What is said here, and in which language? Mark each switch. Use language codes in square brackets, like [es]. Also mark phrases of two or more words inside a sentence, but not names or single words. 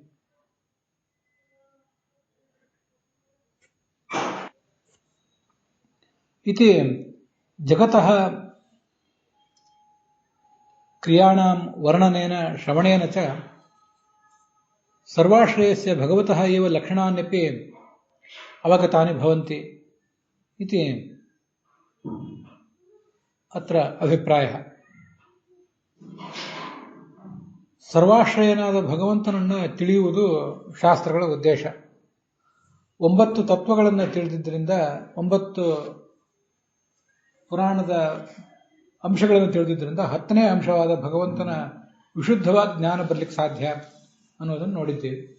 [sa] इति जगतः क्रियाणां वर्णनेन श्रवणेन च सर्वाश्रयस्य भगवतः एव लक्षणान्यपि अवगतानि भवन्ति इति अत्र अभिप्रायः। [kn] ಸರ್ವಾಶ್ರಯನಾದ ಭಗವಂತನನ್ನು ತಿಳಿಯುವುದು ಶಾಸ್ತ್ರಗಳ ಉದ್ದೇಶ. 9 ತತ್ವಗಳನ್ನು ತಿಳಿದಿದ್ದರಿಂದ 9 ಪುರಾಣದ ಅಂಶಗಳನ್ನು ತಿಳಿದಿದ್ದರಿಂದ 10ನೇ ಅಂಶವಾದ ಭಗವಂತನ ವಿಶುದ್ಧವಾದ ಜ್ಞಾನ ಬರಲಿಕ್ಕೆ ಸಾಧ್ಯ ಅನ್ನೋದನ್ನು ನೋಡಿದ್ದೇವೆ.